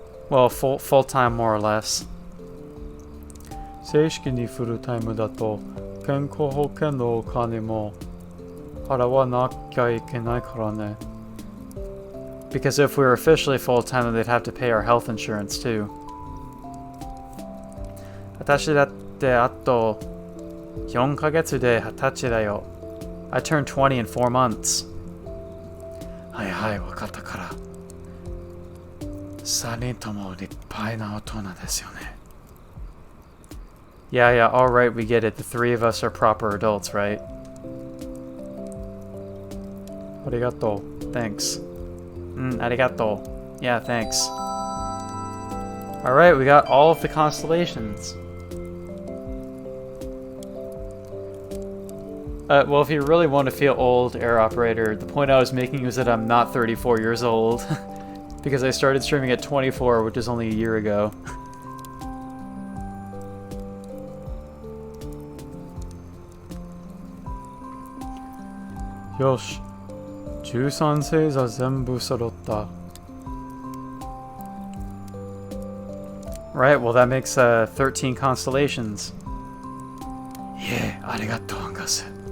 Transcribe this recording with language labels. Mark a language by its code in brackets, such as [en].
[en] Well, full time more or less. [ja] 正式にフルタイムだと健康保険のお金も払わなきゃいけないからね。 [en] Because if we were officially full time, then they'd have to pay our health insurance too. [ja] 私だってあと4ヶ月で20歳だよ。 [en] I turned 20 in 4 months. [ja] はいはい、わかったから。3人とも立派な大人ですよね。 [en] Yeah, yeah, alright, we get it. The three of us are proper adults, right? [ja] ありがとう。 [en] Thanks. Arigato. Yeah, thanks. Alright, we got all of the constellations. Well, if you really want to feel old, Air Operator, the point I was making was that I'm not 34 years old. Because I started streaming at 24, which is only a year ago. [ja] Yosh. 13星座全部揃った。 [en] Right, well that makes 13 constellations. [ja] Yeah, ありがとう、アンガス。